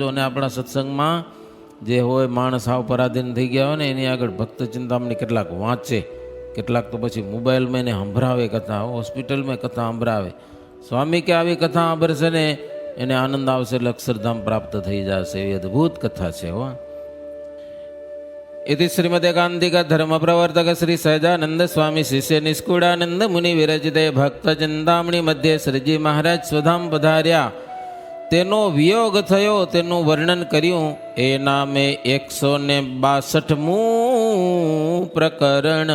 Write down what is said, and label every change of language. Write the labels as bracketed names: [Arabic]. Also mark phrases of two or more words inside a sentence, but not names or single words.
[Gujarati] અને આપણા સત્સંગમાં જે હોય માણસ આવ પરાધીન થઈ ગયા હોય ને એની આગળ ભક્ત ચિંતામણી કેટલાક વાંચે, કેટલાક તો પછી મોબાઈલમાં એને સંભળાવે કથા, હોસ્પિટલમાં કથા સંભળાવે. સ્વામી કે આવી કથા સાંભળશે ને એને આનંદ આવશે, એટલે અક્ષરધામ પ્રાપ્ત થઈ જશે. એવી અદ્ભુત કથા છે હો. [Sanskrit] इति श्रीमदेकांतिक धर्म प्रवर्तक श्री सहजानंद स्वामी शिष्य निष्कुड़ानंद मुनि विरचिते भक्त चिंतामणी मध्य श्रीजी महाराज स्वधाम पधार्या. [Gujarati] તેનો વિયોગ થયો તેનુ વર્ણન કર્યું. એ નામે 162 પ્રકરણ.